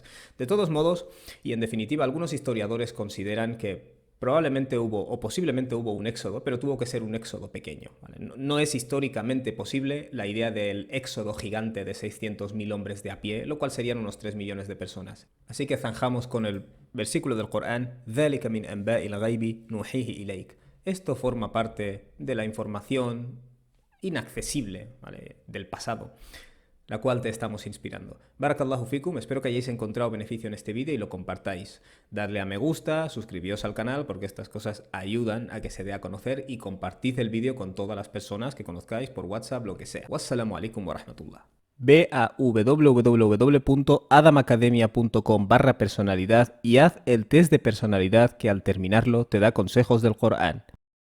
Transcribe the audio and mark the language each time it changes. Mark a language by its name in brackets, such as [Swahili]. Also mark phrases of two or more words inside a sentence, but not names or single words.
[Spanish] De todos modos, y en definitiva, algunos historiadores consideran que probablemente hubo o posiblemente hubo un éxodo, pero tuvo que ser un éxodo pequeño, ¿vale? No es históricamente posible la idea del éxodo gigante de 600.000 hombres de a pie, lo cual serían unos 3 millones de personas. Así que zanjamos con el versículo del Corán, [Arabic] ذَلِكَ مِنْ أَنْبَاءِ الْغَيْبِ نُوحِيهِ إِلَيْكَ. [Spanish] Esto forma parte de la información inaccesible, ¿vale?, del pasado, la cual te estamos inspirando. [Arabic] بارك الله فيكم, [Spanish] espero que hayáis encontrado beneficio en este vídeo y lo compartáis. Dadle a me gusta, suscribíos al canal porque estas cosas ayudan a que se dé a conocer y compartid el vídeo con todas las personas que conozcáis por WhatsApp, lo que sea. [Arabic] والسلام عليكم ورحمة الله. [Spanish] Ve a www.adamacademia.com/personalidad y haz el test de personalidad que al terminarlo te da consejos del Corán.